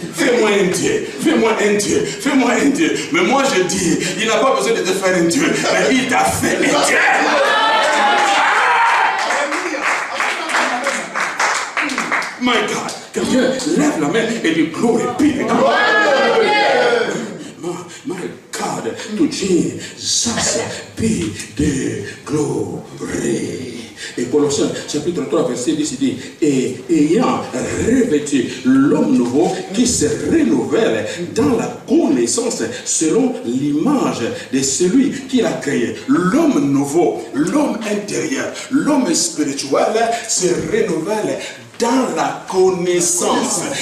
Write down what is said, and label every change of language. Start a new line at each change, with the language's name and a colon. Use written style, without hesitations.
French: Fais-moi un Dieu, fais-moi un Dieu, fais-moi un Dieu. Mais moi je dis, il n'a pas besoin de te faire un Dieu, mais il t'a fait un Dieu.
English: My God,
French: quelqu'un lève la main et dit
English: glory be to God. My God, to Jesus be the glory.
French: Et Colossiens chapitre 3 verset 10 dit, et ayant revêtu l'homme nouveau qui se renouvelle dans la connaissance selon l'image de celui qui l'a créé. L'homme nouveau, l'homme intérieur, l'homme spirituel se renouvelle dans la connaissance.